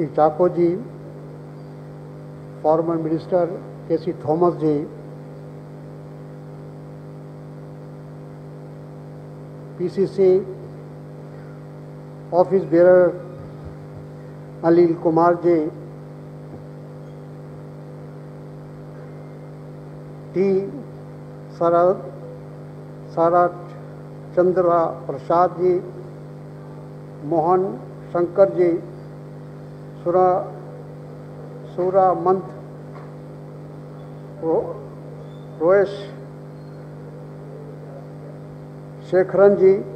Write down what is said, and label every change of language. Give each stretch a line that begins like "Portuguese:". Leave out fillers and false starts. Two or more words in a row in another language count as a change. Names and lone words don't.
English: Chako ji, former Minister K.C. Thomas ji, PCC Office Bearer Anil Kumar ji, T. Sarat Chandra Prasad ji, Mohan Shankar ji, Sura Mant, Roesh Shekharan ji,